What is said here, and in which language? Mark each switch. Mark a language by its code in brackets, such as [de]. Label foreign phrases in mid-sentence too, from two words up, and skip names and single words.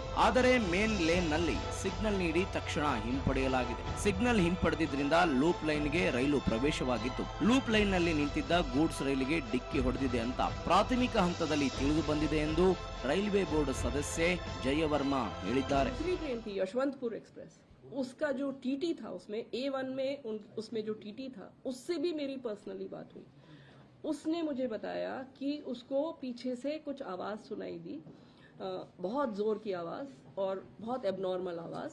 [kn] ಆದರೆ ಮೇನ್ ಲೇನ್ ನಲ್ಲಿ ಸಿಗ್ನಲ್ ನೀಡಿ ತಕ್ಷಣ ಹಿಂಪಡೆಯಲಾಗಿದೆ. ಸಿಗ್ನಲ್ ಹಿಂಪಡೆದಿದ್ದರಿಂದ ಲೂಪ್ ಲೈನ್ಗೆ ರೈಲು ಪ್ರವೇಶವಾಗಿತ್ತು. ಲೂಪ್ ಲೈನ್ ನಲ್ಲಿ ನಿಂತಿದ್ದ ಗೂಡ್ಸ್ ರೈಲಿಗೆ ಡಿಕ್ಕಿ ಹೊಡೆದಿದೆ ಅಂತ ಪ್ರಾಥಮಿಕ ಹಂತದಲ್ಲಿ ತಿಳಿದು ಬಂದಿದೆ ಎಂದು ರೈಲ್ವೆ ಬೋರ್ಡ್ ಸದಸ್ಯೆ ಜಯವರ್ಮಾ ಹೇಳಿದ್ದಾರೆ. [hi] यशवंतपुर एक्सप्रेस उसका जो टीटी था उसमें A1 में उसमें जो टीटी था उससे भी मेरी पर्सनली बात हुई. उसने मुझे बताया कि उसको पीछे से कुछ आवाज सुनाई दी, बहुत जोर की आवाज और बहुत एबनॉर्मल आवाज.